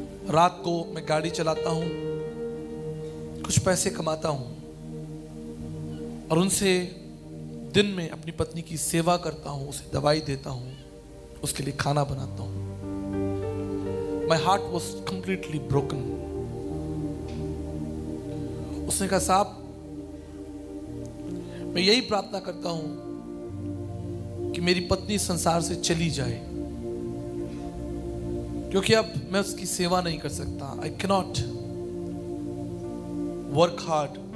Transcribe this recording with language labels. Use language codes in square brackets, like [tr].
[hi] रात को मैं गाड़ी चलाता हूं, कुछ पैसे कमाता हूं, और उनसे दिन में अपनी पत्नी की सेवा करता हूं, उसे दवाई देता हूं, उसके लिए खाना बनाता हूं। [en] My heart was completely broken. [hi] उसने कहा साहब, मैं यही प्रार्थना करता हूं कि मेरी पत्नी संसार से चली जाए, क्योंकि अब मैं उसकी सेवा नहीं कर सकता। [en] I cannot work hard.